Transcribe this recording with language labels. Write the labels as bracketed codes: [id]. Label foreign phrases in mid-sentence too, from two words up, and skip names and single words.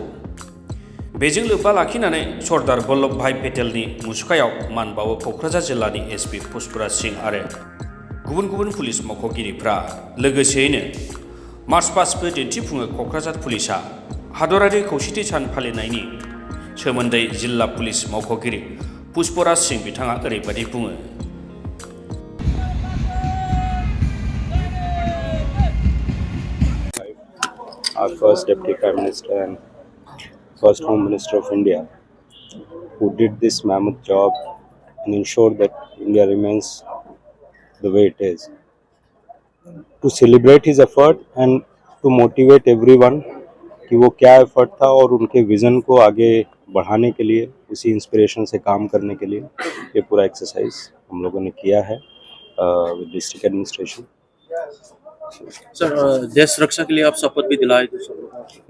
[brx] बेजों लोब्बा लाखिनानै सरदार बल्लभ भाई पेटेलनि मुसुखायाव मान बावो क'क्राझार जिल्लानि एसपि पुष्पराज सिंह आरो गुबुन गुबुन पुलिस मावख'गिरिफ्रा। लोगोसेयैनो मार्च पास्टबो दिन्थिफुङो क'क्राझार पुलिसआ। हादरारि खौसेथि सान फालिनायनि सोमोन्दै जिल्ला पुलिस मावख'गिरि पुष्पराज सिंह बिथाङा ओरैबायदि बुङो। [en] Our first Deputy Prime Minister and first Home Minister of India, who did this mammoth job and ensured that India remains the way it is. To celebrate his effort and to motivate everyone [hi] कि वो क्या एफर्ट था और उनके विज़न को आगे बढ़ाने के लिए, उसी इंस्पिरेशन से काम करने के लिए ये पूरा एक्सरसाइज हम लोगों ने किया है [en] with district administration. [hi] सर, देश रक्षा के लिए आप शपथ भी दिलाए थे सब।